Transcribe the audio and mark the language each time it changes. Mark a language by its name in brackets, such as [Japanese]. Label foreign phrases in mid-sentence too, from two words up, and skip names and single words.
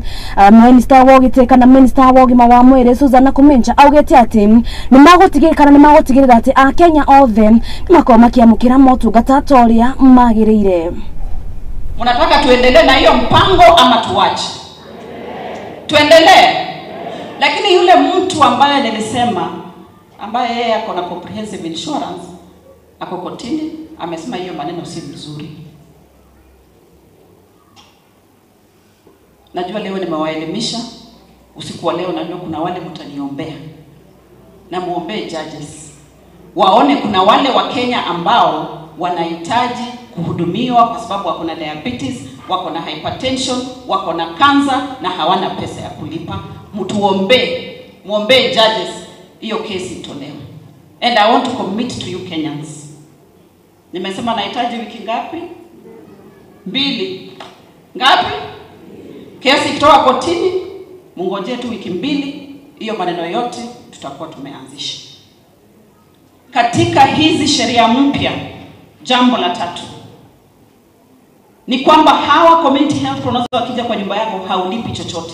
[Kikuyu] Minister wa ũgitĩri kana minister wa ũgima wa mwĩrĩ Susan Kũmĩnja augĩte atĩ nĩ magũtigĩrĩra atĩ Akenya othe makorwo makĩamũkĩra motungata ta ũrĩa magĩrĩire. [Swahili] Unataka tuendelee na hiyo mpango ama tuache? Tuendelee. Lakini yule mtu ambaye nilisema ambaye yeye ako na [English] comprehensive insurance [Swahili] ako kotini amesema hiyo maneno si mzuri. Najua leo nimewaelimisha, usiku wa leo najua kuna wale mtaniombea. Na muombee judges. Waone kuna wale wa Kenya ambao wanahitaji kuhudumiwa kwa sababu wako na diabetes, wako na hypertension, wako na cancer na hawana pesa ya kulipa. Muombee judges hiyo kesi itolewe. [English] And I want to commit to you Kenyans. [Swahili] Nimesema nahitaji wiki ngapi? 2. Ngapi? Kesi ikitoka kotini, mungojee tu wiki 2, hiyo maneno yote tutakuwa tumeanzisha. Katika hizi sheria mpya, jambo la 3 ni kwamba hawa [English] community health pronouncers [Swahili] wakija kwa nyumba yako haulipi chochote.